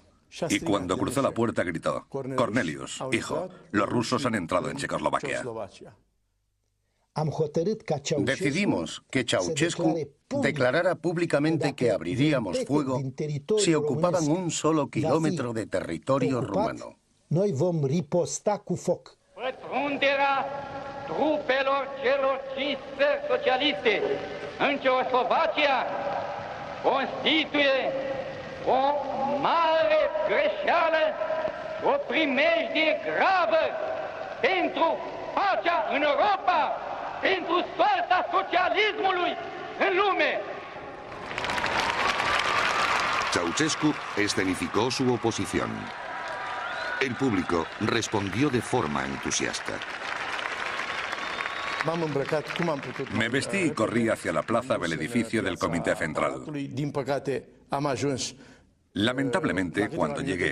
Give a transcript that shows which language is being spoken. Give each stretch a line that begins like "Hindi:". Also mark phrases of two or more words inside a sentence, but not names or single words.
Spanish: Y cuando cruzó la puerta gritó: Cornelius, hijo, los rusos han entrado en Checoslovaquia. Decidimos que Ceausescu declarara públicamente que abriríamos fuego si ocupaban un solo kilómetro de territorio rumano.
Romanian: Pătrunderea trupelor celor 5 țări socialiste în Ceoslovacia constituie o mare greșeală, o primejdie gravă pentru pacea în Europa, pentru soarta socialismului în lume.
Spanish: Ceausescu escenificó su oposición. El público respondió de forma entusiasta. Me vestí y corrí hacia la plaza del edificio del Comité Central. Lamentablemente, cuando llegué,